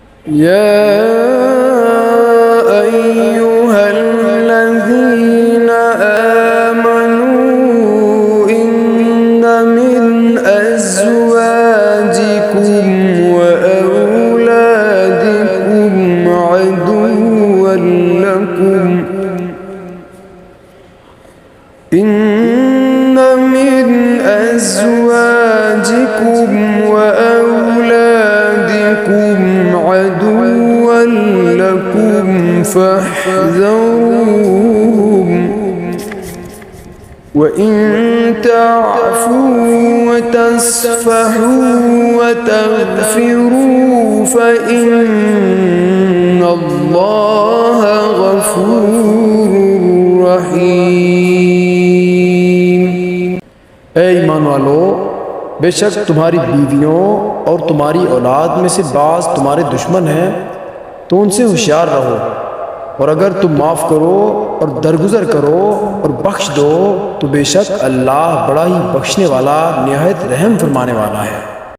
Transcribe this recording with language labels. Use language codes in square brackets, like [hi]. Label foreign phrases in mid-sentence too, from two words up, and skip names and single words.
[ar] يا أيها الذين آمنوا إن من أزواجكم وأولادكم عدوا لكم إن من أزواجكم و أولادكم عدوا لكم فاحذروهم وإن تعفوا وتصفحوا وتغفروا فإن الله غفور رحيم. [hi] ऐ ईमान वालो, बेशक तुम्हारी बीवियों और तुम्हारी औलाद में से बाज़ तुम्हारे दुश्मन हैं, तो उनसे होशियार रहो। और अगर तुम माफ़ करो और दरगुज़र करो और बख्श दो तो बेशक अल्लाह बड़ा ही बख्शने वाला, निहायत रहम फरमाने वाला है।